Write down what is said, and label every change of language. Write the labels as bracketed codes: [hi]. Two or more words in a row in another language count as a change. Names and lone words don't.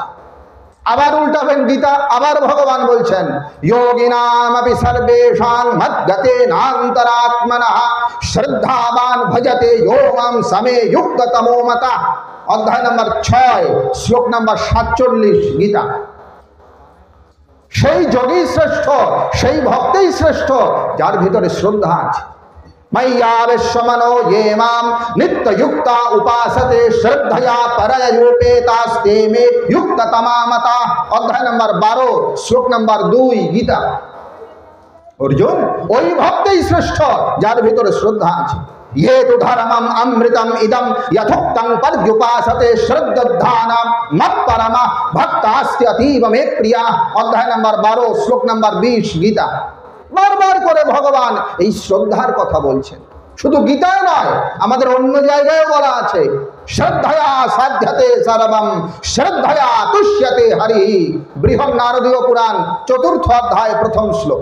[bn] আবার উল্টাবেন গীতা, আবার ভগবান বলছেন [sa] যোগিনামপি সর্বেষাং মদ্গতেনান্তরাত্মনঃ শ্রদ্ধাবান ভজতে यो মাং সমে যুক্ততমো মতঃ। [bn] অধ্যায় নম্বর 6 শ্লোক নম্বর 47 গীতা। সেই যোগী শ্রেষ্ঠ, সেই ভক্তই শ্রেষ্ঠ যার ভিতরে শ্রদ্ধা আছে। [sa] ময়্যাবেশমনো ये मां नित्ययुक्ता उपासते श्रद्धया परयोपेतास्ते मे युक्ततमा मता। [bn] অধ্যায় নম্বর 12 শ্লোক নম্বর 2 গীতা। অর্জুন, ওই ভক্তই শ্রেষ্ঠ যার ভিতরে শ্রদ্ধা আছে। [sa] ये तु धर्मम अमृतम इदम यथोक्तं पर्युपासते श्रद्धानां मत्परमा भक्तास्ति अतीव मे प्रिया। [bn] অধ্যায় নম্বর 12 শ্লোক নম্বর 20 গীতা। বারবার করে ভগবান এই শ্রদ্ধার কথা বলছেন। শুধু গীতায় নয়, আমাদের অন্য জায়গায় বলা আছে [sa] শ্রদ্ধয়া সাধ্যতে সর্বম শ্রদ্ধয়া তুষ্যতে হরি। [bn] বৃহন্নারদীয় পুরাণ 4th অধ্যায় 1ম শ্লোক।